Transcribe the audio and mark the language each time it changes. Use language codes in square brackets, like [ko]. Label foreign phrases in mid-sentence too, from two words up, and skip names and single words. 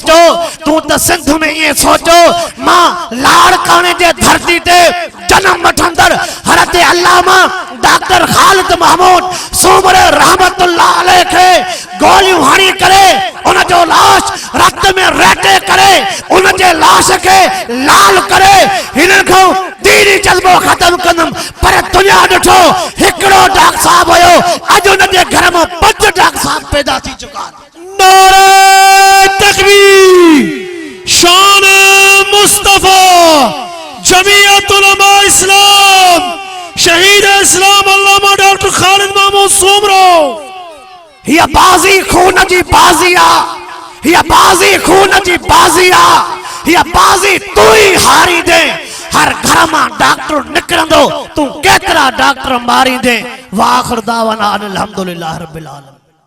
[sd] सोचो मां लाड़काने जे धरती ते जन्म वठंदड़ हज़रत अल्लामा डॉक्टर खालिद महमूद सोमरे [ar] رحمة الله عليه [sd] खे गोलियूं हणी करे उन जो लाश रत में रटे करे उन जे लाश के लाल करे हिनन को दीनी जज्बो खत्म कंदम पर दुनिया ॾिठो हिकड़ो डॉक्टर साहब हुयो अज उन जे घर में 5 डॉक्टर साहब पैदा थी चुका [ur] نعرہ تکبیر شان مصطفیٰ جمعیت علماء اسلام شہید اسلام علامہ ڈاکٹر خالد محمود سومرو [sd] हिया बाजी खून जी बाजी आ हिया बाजी तू ही हारी दे हर घर में डॉक्टर निकरंदो तू केतरा डॉक्टर मारी दे [ar] وآخر دعوانا الحمد لله رب العالمين.